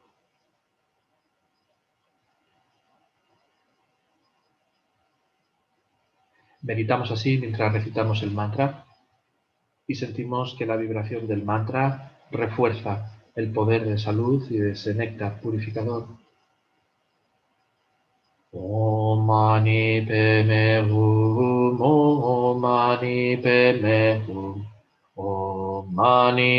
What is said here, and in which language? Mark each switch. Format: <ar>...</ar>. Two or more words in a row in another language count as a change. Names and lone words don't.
<es>Meditamos así mientras recitamos el mantra y sentimos que la vibración del mantra refuerza el poder de esa luz y de ese néctar purificador.</es> <sa>Om Mani Padme Hum, Om Mani Padme Hum, Om Mani</sa>